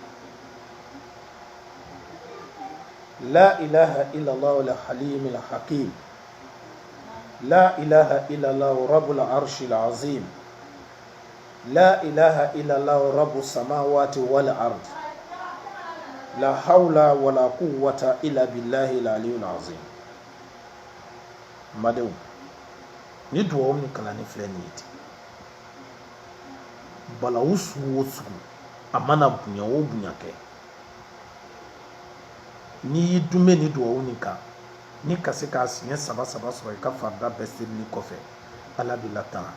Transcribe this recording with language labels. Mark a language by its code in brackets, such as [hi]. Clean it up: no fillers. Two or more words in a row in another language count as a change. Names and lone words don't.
[ar] لا إله إلا الله الحليم الحكيم، لا إله إلا الله رب العرش العظيم، لا إله إلا الله رب السماوات والأرض، لا حول ولا قوة إلا بالله العلي العظيم. [bm] Madenw, ni duwawu min kalanni filɛ nin ye ten, balawu sugu o sugu a mana bonya o bonya kɛ, n'i y'i dunbɛ ni duwawu nin kan, ni ka se k'a siɲɛ saba sɔrɔ i ka farida bɛɛ selili kɔfɛ, Ala bɛ latanga.